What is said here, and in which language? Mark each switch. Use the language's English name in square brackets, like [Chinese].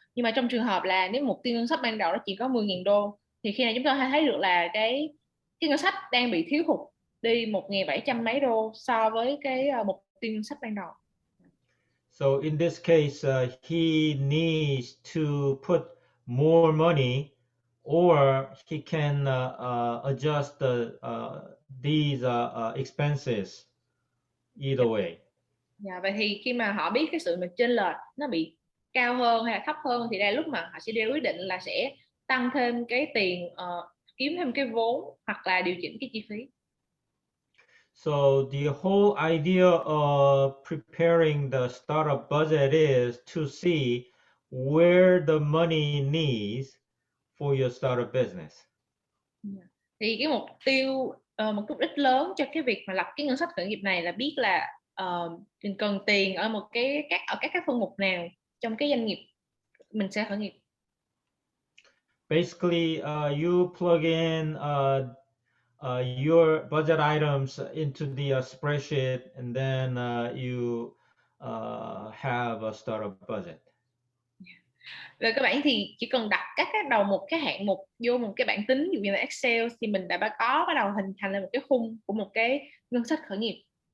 [Vietnamese] Nhưng mà trong trường hợp là nếu mục tiêu ngân sách ban đầu nó chỉ có 10.000 đô, thì khi này chúng ta thấy được là cái ngân sách đang bị thiếu hụt đi 1.700 mấy đô so với cái mục tiêu ngân sách ban đầu. [English] So in this case, he needs to put more money, or he can adjust these expenses either way. [Vietnamese] Dạ, vậy thì khi mà họ biết cái sự mà chênh lệch nó bị cao hơn hay là thấp hơn, thì đây lúc mà họ sẽ đưa quyết định là sẽ tăng thêm cái tiền, kiếm thêm cái vốn, hoặc là điều chỉnh cái chi phí. [English] So the whole idea of preparing the startup budget is to see where the money needs for your startup business. [Vietnamese] Thì cái mục đích lớn cho cái việc mà lập cái ngân sách khởi nghiệp này là biết là mình cần tiền ở các phân mục nào trong cái doanh nghiệp mình sẽ khởi nghiệp. [English] Basically, you plug in your budget items into the spreadsheet, and then you have a startup budget. [Vietnamese] Về các bạn thì chỉ cần đặt các cái đầu mục, cái hạng mục vô một cái bảng tính, ví dụ như là Excel, thì mình đã có bắt đầu hình thành lên một cái khung của một cái ngân sách khởi nghiệp.